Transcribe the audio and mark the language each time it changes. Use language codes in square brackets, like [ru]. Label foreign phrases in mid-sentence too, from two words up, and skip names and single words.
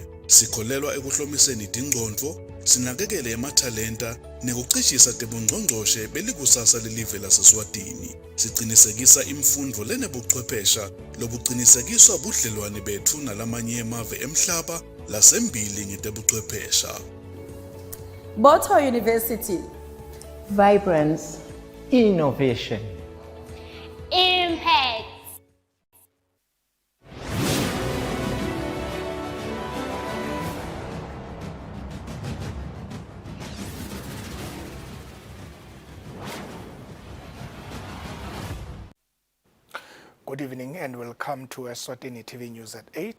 [ss] Sikholelwa ekuhlomiseni idingqondo, sinakekele emathalenta nekucishisa tebungqongqoshe belikusasa lelive laseSwatini. Siqinisekisa imfundo lenebuchwephesha lobuqinisekiswa budlelwane bethu nalamanye emave emhlaba lasembili ngetebuchwephesha. [en] Botho University. Vibrance, innovation. Impact. Good evening and welcome to Eswatini TV News at 8.